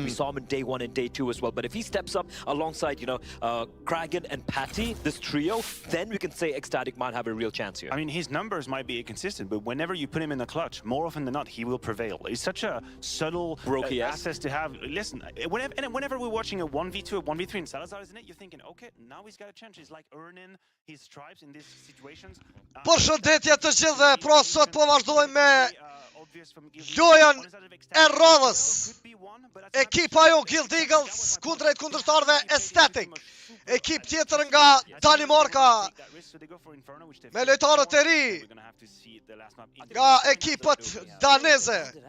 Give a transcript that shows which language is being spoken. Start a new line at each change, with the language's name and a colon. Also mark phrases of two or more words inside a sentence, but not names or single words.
English: We saw him in day 1 and day 2 as well. But if he steps up alongside, you know, Kragan and Patty, this trio, then we can say ECSTATIC might have a real chance here. I mean, his numbers might be inconsistent, but whenever you put him in the clutch, more often than not, he will prevail. It's such a subtle asset to have. Listen, whenever we're watching a 1v2, a 1v3 and Salazar is in it, you're thinking, okay, now he's got a chance. He's like earning his stripes in these situations.
Albanian: Përshëndetje të gjithëve, pra sot po vazhdojmë me lojën e radhës. Ekipa jo Guild Eagles kundrejt kundërshtarëve ECSTATIC. Ekip tjetër nga Danimarka me lojtarët e ri nga ekipët daneze.